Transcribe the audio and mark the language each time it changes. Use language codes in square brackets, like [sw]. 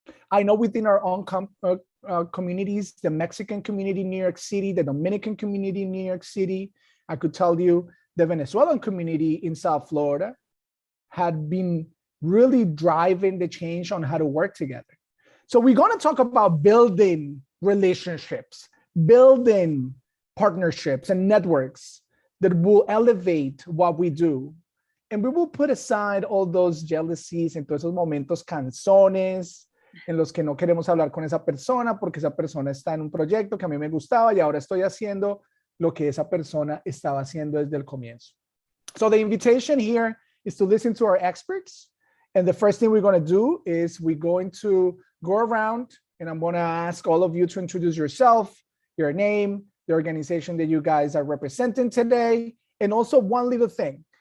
[en] I know within our own communities, the Mexican community in New York City, the Dominican community in New York City, I could tell you the Venezuelan community in South Florida had been really driving the change on how to work together. So we're going to talk about building relationships, building partnerships and networks that will elevate what we do. And we will put aside all those jealousies [es] en todos esos momentos canzones en los que no queremos hablar con esa persona porque esa persona está en un proyecto que a mí me gustaba y ahora estoy haciendo lo que esa persona estaba haciendo desde el comienzo. [en] So the invitation here is to listen to our experts. And the first thing we're going to do is we're going to go around and I'm going to ask all of you to introduce yourself, your name, the organization that you guys are representing today, and also one little thing.